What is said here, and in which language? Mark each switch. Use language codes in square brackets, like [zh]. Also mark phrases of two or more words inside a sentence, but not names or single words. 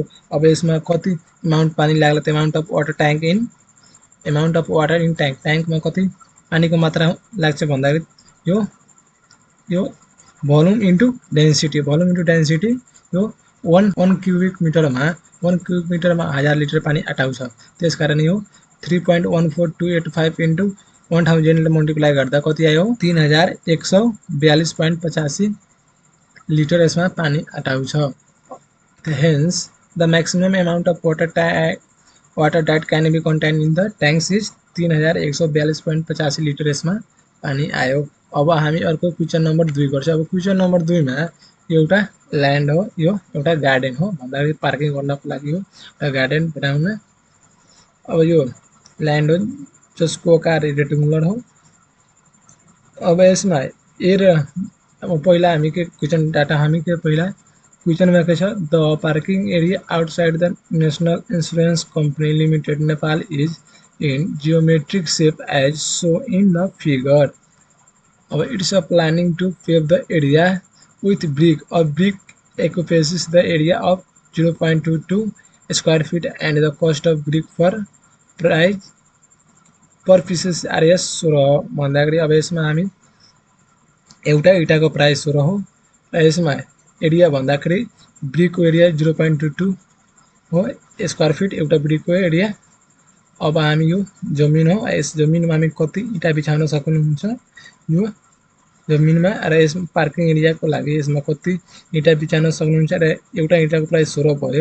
[ne] अब यसमा कति अमाउन्ट पानी लाग्ला त [en] amount of water in tank [ne] में कति पानी को मात्रा लाग्छ भन्दाखेरि यो [en] volume into density [ne] यो 1 [en] cubic meter [ne] में 1000 लिटर पानी अटाउँछ। त्यसकारण यो 3.14285 इन्टु 1000 ले मल्टिप्लाई गर्दा कति आयो 3142.85 लिटर यसमा पानी अटाउँछ। [en] hence the maximum amount of water that can be contained in the tanks is 3142.85 liter [ne] यसमा पानी आयो। अब हामी अर्को [en] question number 2 [ne] गर्छ। अब [en] question number 2 [ne] में एउटा ल्यान्ड हो यो एउटा गार्डन हो भन्दाखेरि पार्किङ गर्नको लागि हो एउटा गार्डन बनाउन। अब यो ल्यान्ड हो जसको आकार रेक्टेंगुलर हो। अब यसमा ए र अब पहिला हामी के [en] question data [ne] हामी के पहिला क्वेशन में के छ [en] the parking area outside the National Insurance Company Limited Nepal is in geometric shape as shown in the figure. अब it's a planning to pave the area with brick. A brick occupies the area of 0.22 square feet and the cost of brick for price per pieces RS 16 [ne] भन्दाखेरि अब यसमा हामी एउटा इटाको प्राइस 16 हो र यसमा एरिया भन्दाखेरि ब्रिकको एरिया 0.22 हो [en] square feet [ne] एउटा ब्रिकको एरिया। अब हामी यो जमिन हो, यस जमिनमा हामी कति इटा बिछाउन सक्नुहुन्छ यो जमिनमा र यस पार्किङ एरियाको लागि यसमा कति इटा बिछाउन सक्नुहुन्छ र एउटा इटाको प्राइस 16 भयो।